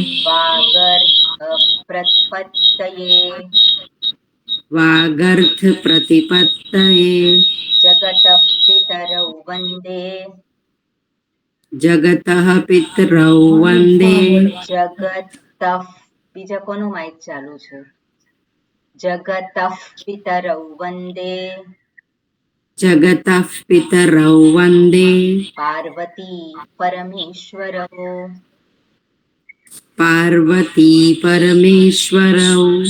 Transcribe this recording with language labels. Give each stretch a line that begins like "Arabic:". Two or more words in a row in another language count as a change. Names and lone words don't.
Sanskrit: वागर्थप्रतिपत्तये वागर्थप्रतिपत्तये जगतः पितरौ वन्दे जगतः पितरौ वन्दे जगतः
Gujarati: બીજા કોનું માઇક ચાલુ છે
Sanskrit: जगतः पितरौ वन्दे जगतः पितरौ वन्दे पार्वती परमेश्वरौ पार्वती परमेश्वरौ